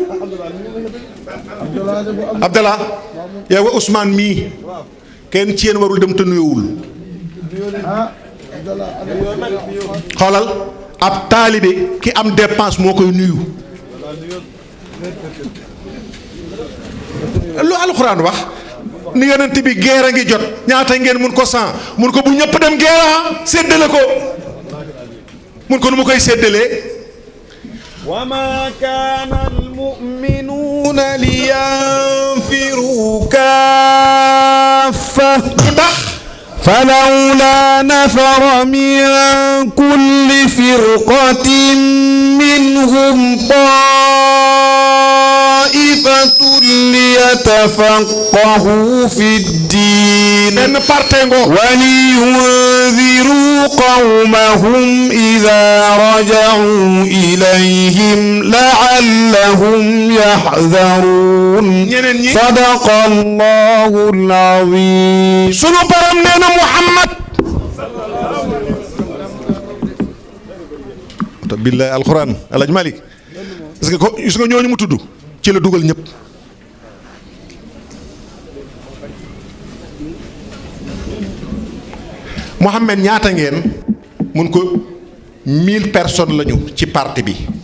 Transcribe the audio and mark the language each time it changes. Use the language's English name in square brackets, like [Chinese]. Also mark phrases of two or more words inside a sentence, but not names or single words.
[Wolof] Abdallah yow Ousmane mii kenn ci yéen warul dem te nuyuwul xoolal ab taalibe ki am dépense moo koy nuyu lu alxuraan wax ni yonent bi geer a ngi jot ñaata ngeen mun ko 100 mun ko bu ñëpp dem geera séddale ko mun ko nu mu koy séddalee [Arabic] وما كان المؤمنون لينفروا كافة فلولا نفر من كل فرقة منهم طائفة ليتفقهوا في الدين [Wolof] benn parte ngoo [Arabic] ولينذروا قومهم إذا رجعوا إليهم لعلهم يحذرون صدق الله العظيم [Wolof] sunu borom nee na Muhammad te [Arabic] بالله القرآن [Wolof] Alaj Malik gis nga ko gis nga ñooñu mu tudd ci la dugal ñëpp Mohamed ñaata ngeen mun ko 1000 personnes lañu ci parti bi